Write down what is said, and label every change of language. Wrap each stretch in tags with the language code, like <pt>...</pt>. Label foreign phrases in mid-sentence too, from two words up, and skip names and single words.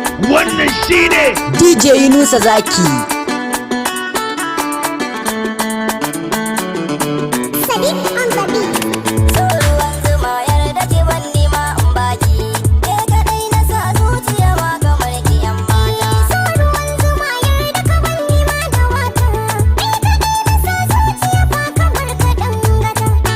<ha>Wannan shi ne. D J Yunusa Zaki.</ha> <en>Sadiq on the beat.</en> <ha>So ruwan zuma yarda ki ban ni ma in baki. Ke kaɗai na sa zuciya ba kamar ki yan mata. So ruwan zuma yarda ka ban ni ma da wata. Ke kaɗai na sa zuciya ba kamar ka ɗan gata.</ha>